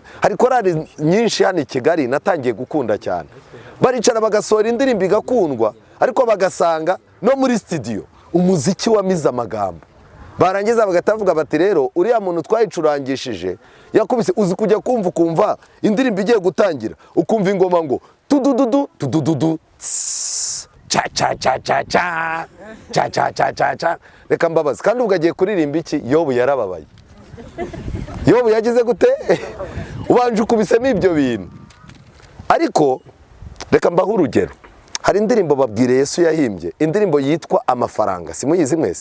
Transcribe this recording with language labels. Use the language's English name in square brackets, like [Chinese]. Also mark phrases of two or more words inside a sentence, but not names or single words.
[Kinyarwanda] Hari korari nyinshi hano i Kigali natangiye gukunda cyane, baricara bagasohora indirimbo igakundwa, ariko bagasanga no muri studio umuziki wamize amagambo. Barangiza bagatavuga bati rero uriya muntu twayicurangishije yakubise, uzi kujya kumva ukumva indirimbo igiye gutangira ukumva ingoma ngo tudududu tudududu cha cha cha cha cha cha cha cha cha cha. Reka mbabazi, kandi ugagiye kuririmba iki? Yobu yarababaye. Yobu yagize gute? Ubanje ukubisemo ibyo bintu. Ariko reka mbaho urugero, hari indirimbo babwire Yesu yahimbye, indirimbo yitwa Amafaranga, simuyizi mwese?